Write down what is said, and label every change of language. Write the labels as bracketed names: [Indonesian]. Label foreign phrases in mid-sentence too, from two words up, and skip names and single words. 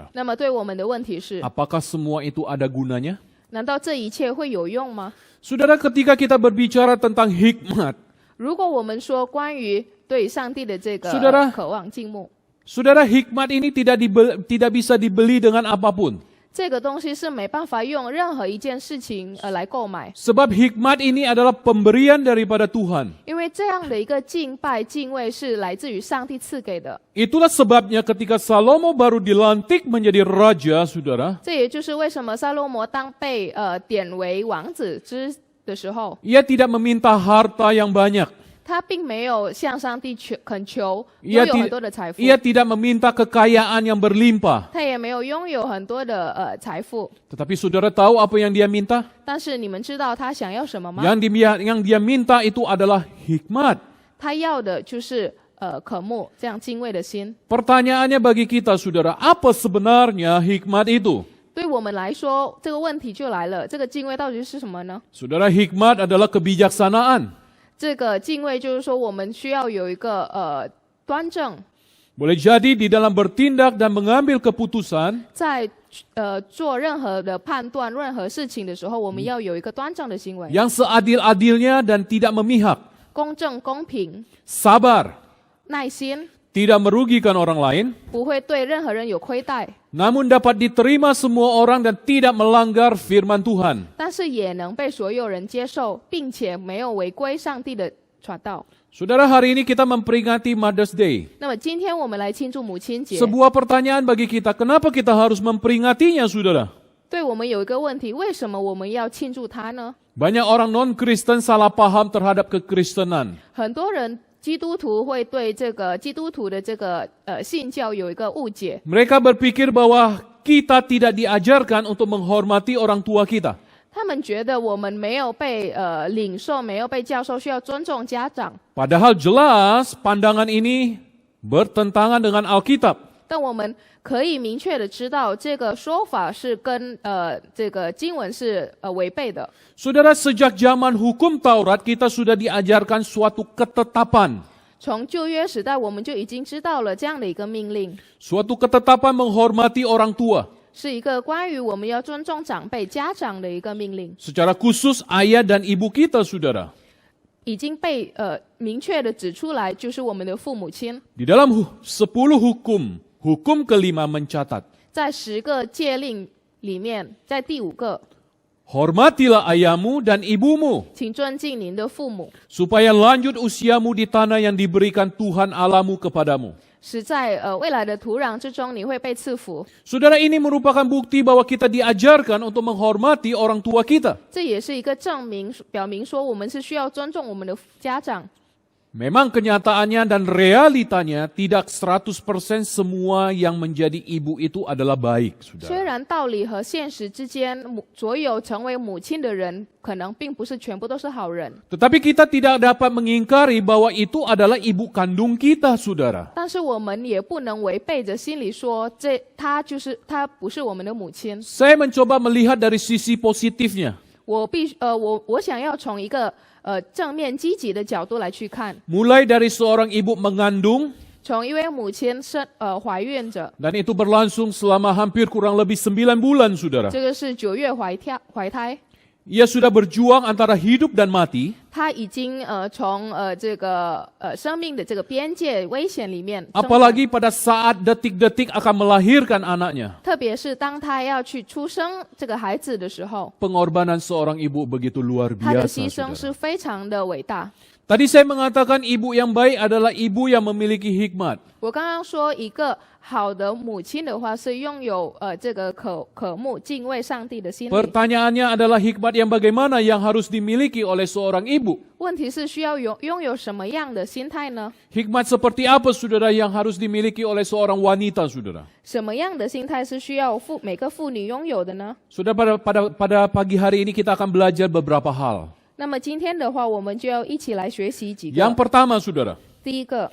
[Chinese] 那么对我们的问题是： [Indonesian] apakah semua itu ada gunanya? [Chinese] 难道这一切会有用吗？ [Indonesian] Saudara, ketika kita berbicara tentang hikmat, [Chinese] 如果我们说关于对上帝的这个 [Indonesian] Saudara [Chinese] 渴望敬慕， [Indonesian] saudara, hikmat ini tidak bisa dibeli dengan apapun. [Chinese] 这个东西是没办法用任何一件事情来购买， [Indonesian] Sebab hikmat ini adalah pemberian daripada Tuhan. [Chinese] 因为这样的一个敬拜敬畏是来自于上帝赐给的。 [Indonesian] Itulah sebabnya ketika Salomo baru dilantik menjadi raja, saudara, [Chinese] 这也就是为什么撒罗摩当被点为王子的时候， [Indonesian] ia tidak meminta harta yang banyak. [Chinese] 他并没有向上帝恳求 [Indonesian] Ia [Chinese] 拥有很多的财富， [Indonesian] tidak meminta kekayaan yang berlimpah. [Chinese] 他也没有拥有很多的财富。 [Indonesian] Tetapi saudara tahu apa yang dia minta? [Chinese] 但是你们知道他想要什么吗？ [Indonesian] Yang dia minta itu adalah hikmat. [Chinese] 他要的就是渴慕这样敬畏的心。 [Indonesian] Pertanyaannya bagi kita, saudara, apa sebenarnya hikmat itu? [Chinese] 对我们来说，这个问题就来了：这个敬畏到底是什么呢？ [Indonesian] Saudara, hikmat adalah kebijaksanaan. [Chinese] 这个敬畏就是说，我们需要有一个端正， [Indonesian] Boleh jadi di dalam bertindak dan mengambil keputusan, [Chinese] 在做任何的判断、任何事情的时候，我们要有一个端正的行为， [Indonesian] yang seadil-adilnya dan tidak memihak, [Chinese] 公正、公平、 [Indonesian] sabar, [Chinese] 耐心， [Indonesian] tidak merugikan orang lain, [Chinese] 不会对任何人有亏待， [Indonesian] namun dapat diterima semua orang dan tidak melanggar firman Tuhan. [Chinese] 但是也能被所有人接受，并且没有违规上帝的传道。 [Indonesian] Saudara, hari ini kita memperingati Mother's Day. [Chinese] 那么今天我们来庆祝母亲节， [Indonesian] Sebuah pertanyaan bagi kita, kenapa kita harus memperingatinya, saudara? [Chinese] 对我们有一个问题：为什么我们要庆祝它呢？ [Indonesian] Banyak orang non-Kristen salah paham terhadap kekristenan. [Chinese] 很多人基督徒会对这个基督徒的这个信教有一个误解， [Indonesian] Mereka berpikir bahwa kita tidak diajarkan untuk menghormati orang tua kita. [Chinese] 他们觉得我们没有被领受，没有被教授，需要尊重家长。 [Indonesian] Padahal jelas pandangan ini bertentangan dengan Alkitab. [Chinese] 但我们可以明确的知道，这个说法是跟这个经文是违背的。 [Indonesian] Saudara, sejak zaman hukum Taurat kita sudah diajarkan suatu ketetapan. [Chinese] 从旧约时代，我们就已经知道了这样的一个命令， [Indonesian] Suatu ketetapan menghormati orang tua. [Chinese] 是一个关于我们要尊重长辈、家长的一个命令。 [Indonesian] Secara khusus ayah dan ibu kita, saudara. [Chinese] 已经被明确的指出来，就是我们的父母亲。 [Indonesian] Di dalam 10 hukum, hukum kelima mencatat, [Chinese] 在10个诫令里面，在第5个， [Indonesian] hormatilah ayahmu dan ibumu, [Chinese] 请尊敬您的父母， [Indonesian] supaya lanjut usiamu di tanah yang diberikan Tuhan Allahmu kepadamu. [Chinese] 使在未来的土壤之中，你会被赐福。 [Indonesian] Saudara, ini merupakan bukti bahwa kita diajarkan untuk menghormati orang tua kita. [Chinese] 这也是一个证明，表明说我们是需要尊重我们的家长。 [Indonesian] Memang kenyataannya dan realitanya tidak 100% semua yang menjadi ibu itu adalah baik, [Chinese] 虽 [Indonesian] saudara. [Chinese] 然道理和现实之间，所有成为母亲的人，可能并不是全部都是好人。 [Indonesian] Tetapi kita tidak dapat mengingkari bahwa itu adalah ibu kandung kita, saudara. [Chinese] 但是我们也不能违背着心里说，她不是我们的母亲。 [Indonesian] Saya mencoba melihat dari sisi positifnya. [Chinese] 我想要从一个正面积极的角度来去看， [Indonesian] Mulai dari seorang ibu mengandung, [Chinese] 从一位母亲怀孕着， [Indonesian] dan itu berlangsung selama hampir kurang lebih 9 bulan, saudara. [Chinese] 这个是9月怀胎， [Indonesian] Ia sudah berjuang antara hidup dan mati. [Chinese] 她已经从这个生命的这个边界危险里面生活， [Indonesian] Apalagi pada saat detik-detik akan melahirkan anaknya. [Chinese] 特别是当她要去出生这个孩子的时候， [Indonesian] Pengorbanan seorang ibu begitu luar [Chinese] 她的 [Indonesian] biasa, [Chinese] 牺牲 [Indonesian] saudara. [Chinese] 是非常的伟大。 [Indonesian] Tadi saya mengatakan ibu yang baik adalah ibu yang memiliki hikmat. [Chinese] 我刚刚说一个好的母亲的话，是拥有这个渴慕敬畏上帝的心理。 [Indonesian] Pertanyaannya adalah hikmat yang bagaimana yang harus dimiliki oleh seorang ibu? [Chinese] 问题是需要拥有什么样的心态呢？ [Indonesian] Hikmat seperti apa, saudara, yang harus dimiliki oleh seorang wanita, saudara? [Chinese] 什么样的心态是需要每个妇女拥有的呢？ [Indonesian] Saudara, pada pagi hari ini kita akan belajar beberapa hal. [Chinese] 那么今天的话，我们就要一起来学习几 [Indonesian] Yang [Chinese] 个。 [Indonesian] pertama, saudara, [Chinese] 第一个，